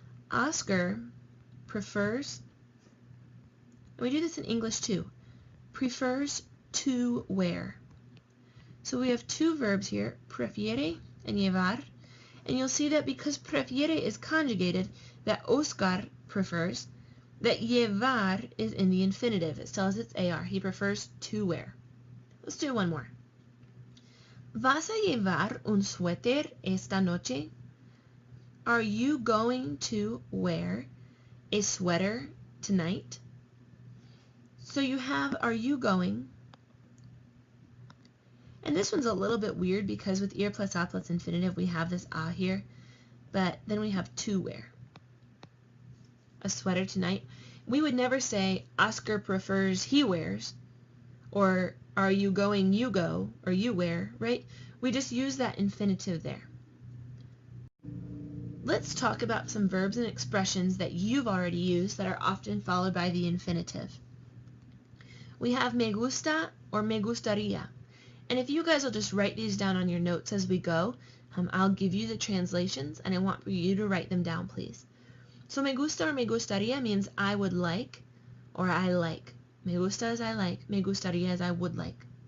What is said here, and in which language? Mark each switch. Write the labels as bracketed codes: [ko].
[en] Oscar prefers, and we do this in English too, prefers to wear. So we have two verbs here, prefiere and llevar, and you'll see that because prefiere is conjugated, that Oscar prefers, that llevar is in the infinitive. It tells it's AR. He prefers to wear. Let's do one more. [es] ¿Vas a llevar un suéter esta noche? [en] Are you going to wear a sweater tonight? So you have are you going? And this one's a little bit weird because with ir plus a plus infinitive we have this a here, but then we have to wear. A sweater tonight. We would never say Oscar prefers he wears, or are you going you go, or you wear, right? We just use that infinitive there. Let's talk about some verbs and expressions that you've already used that are often followed by the infinitive. We have me gusta or me gustaría. And if you guys will just write these down on your notes as we go, I'll give you the translations and I want for you to write them down, please. So me gusta or me gustaría means I would like or I like. Me gusta is I like, me gustaría is I would like.